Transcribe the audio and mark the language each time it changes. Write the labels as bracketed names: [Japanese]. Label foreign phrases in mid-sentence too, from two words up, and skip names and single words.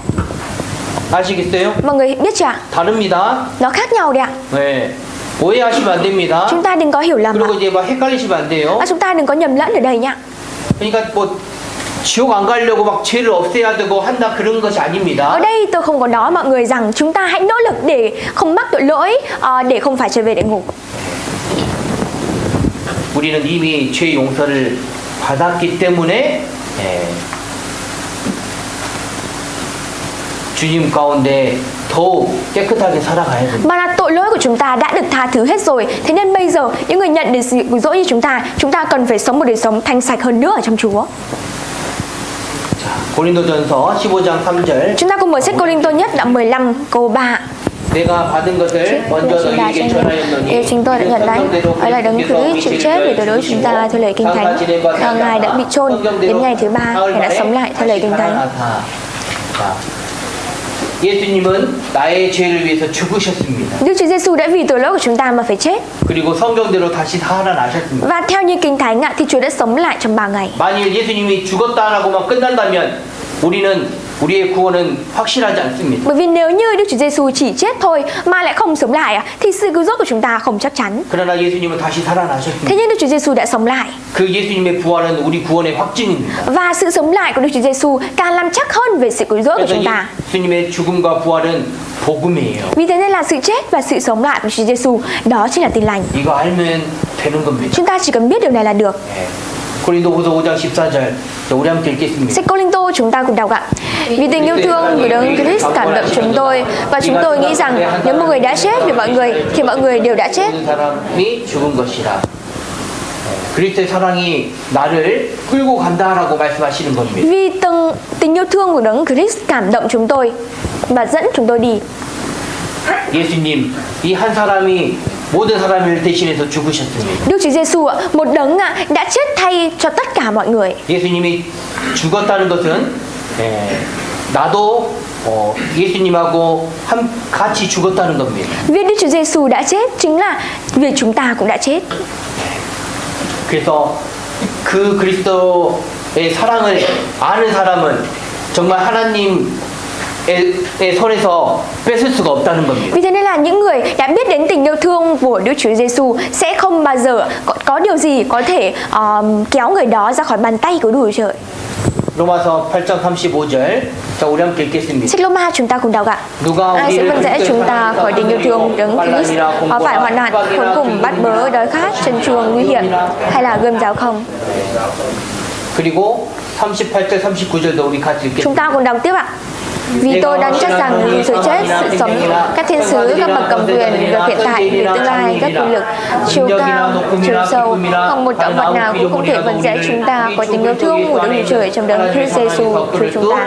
[Korean] 아시겠어요? [Vietnamese] Mọi người biết chưa ạ? [Korean] 다릅니다. [Vietnamese] Nó khác nhau đấy ạ. [Korean] 네. 오해하시면 안 됩니다. [Vietnamese] Chúng ta đừng có hiểu lầm ạ. [Korean] 그리고 이제 막 헷갈리시면 안 돼요. [Vietnamese] Chúng ta đừng có nhầm lẫn ở đây nhá. [Korean] 그러니까 뭐 지옥 안 가려고 막 죄를 없애야 되고 한다 그런 것이 아닙니다. [Vietnamese] Ở đây tôi không có nói mọi người rằng chúng ta hãy nỗ lực để không mắc tội lỗi, để không phải trở về địa ngục. [Korean] 우리는 이미 죄 용서를 받았기 때문에 주님 가운데 더욱 깨끗하게 살아가야 됩니다. [Vietnamese] Mà là tội lỗi của chúng ta đã được tha thứ hết rồi. Thế nên bây giờ những người nhận được sự cứu rỗi như chúng ta cần phải sống một đời sống thanh sạch hơn nữa ở trong Chúa. [Korean] 자, 고린도전서 15장 3절. [Vietnamese] Chúng ta cùng mở sách Cô-rinh-tô nhất đoạn 15 câu 3. [Korean] 내가 받은 것을 먼저 너희에게 전하였노니 [Vietnamese] Điều chúng tôi đã nhận lấy ấy là Đấng Christ chịu chết vì tội lỗi chúng ta theo lời Kinh Thánh. Ngài đã bị chôn, đến ngày thứ ba Ngài đã sống lại theo lời Kinh Thánh. [Korean] 예수님은 나의 죄를 위해서 죽으셨습니다. [Vietnamese] Đức Chúa Giêsu đã vì tội lỗi của chúng ta mà phải chết. [Korean] 그리고 성경대로 다시 살아나셨습니다. [Vietnamese] Và theo như Kinh Thánh thì Chúa đã sống lại trong 3 ngày. [Korean] 만일 예수님이 죽었다라고만 끝난다면 우리는 우리의 구원은 확실하지 않습니다. [Vietnamese] Bởi vì nếu như Đức Chúa Giêsu chỉ chết thôi mà lại không sống lại thì sự cứu rỗi của chúng ta không chắc chắn. [Korean] 그러나 예수님은 다시 살아나셨습니다. [Vietnamese] Thế nhưng Đức Chúa Giêsu đã sống lại. [Korean] 그 예수님의 부활은 우리 구원의 확증입니다. [Vietnamese] Và sự sống lại của Đức Chúa Giêsu càng làm chắc hơn về sự cứu rỗi của [Korean] 그래서 [Vietnamese] chúng ta. [Korean] 예수님의 죽음과 부활은 복음이에요. [Vietnamese] Vì thế nên là sự chết và sự sống lại của Chúa Giêsu đó chính là tin lành. [Korean] 이거 알면 되는 겁니다. [Vietnamese] Chúng ta chỉ cần biết điều này là được. [Korean] 네. 고린도후서 5장 14절 우리 함께 읽겠습니다. [Vietnamese] Sách Cô-linh-tô chúng ta cùng đọc ạ. Vì tình yêu thương của Đấng Christ cảm động chúng tôi và chúng tôi nghĩ rằng nếu một người đã chết vì mọi người thì mọi người đều đã chết. [Korean] 모든 사람이 죽은 것이라. 그리스도의 사랑이 나를 끌고 간다라고 말씀하시는 겁니다. [Vietnamese] Vì tình yêu thương của Đấng Christ cảm động chúng tôi và dẫn chúng tôi đi. [Korean] 예수님, 이 한 사람이 모든 사람을 대신해서 죽으셨습니다. [Vietnamese] Đức Chúa Giêsu ạ, một đấng đã chết thay cho tất cả mọi người. [Korean] 예수님이 죽었다는 것은 나도 예수님하고 같이 죽었다는 겁니다. [Vietnamese] Việc Đức Chúa Giêsu đã chết chính là việc chúng ta cũng đã chết. [Korean] 그래서 그 그리스도의 사랑을 아는 사람은 정말 하나님의 손에서 뺏을 수가 없다는 겁니다. [Vietnamese] Vì thế nên là những người đã biết đến tình yêu thương của Đức Chúa Giêsu sẽ không bao giờ có điều gì có thể kéo người đó ra khỏi bàn tay của Đức Chúa Trời. [Korean] 로마서 8장 35절. 자, 우리 함께 읽겠습니다. [Vietnamese] Sách Lô-ma chúng ta cùng đọc ạ. [Korean] 누가 [Vietnamese] Ai sẽ [Korean] 우리를 [Vietnamese] vâng dễ chúng ta khỏi tình yêu thương Đấng Christ, phải hoạn nạn, khốn cùng, bắt bớ, đói khát, trần truồng, nguy hiểm hay là gươm giáo không? [Korean] 그리고 38절 39절도 우리 같이 [Vietnamese] Chúng [Korean] 읽겠습니다. [Vietnamese] ta cùng đọc tiếp ạ. Vì tôi đoán chắc rằng dù sự chết, sự sống, các thiên sứ, các bậc cầm quyền, việc hiện tại, việc tương lai, các quyền lực, chiều cao, chiều sâu, không một tạo vật nào cũng không thể vần vẽ chúng ta khỏi tình yêu thương của Đức Chúa Trời trong Đấng Christ Giêsu Chúa chúng ta.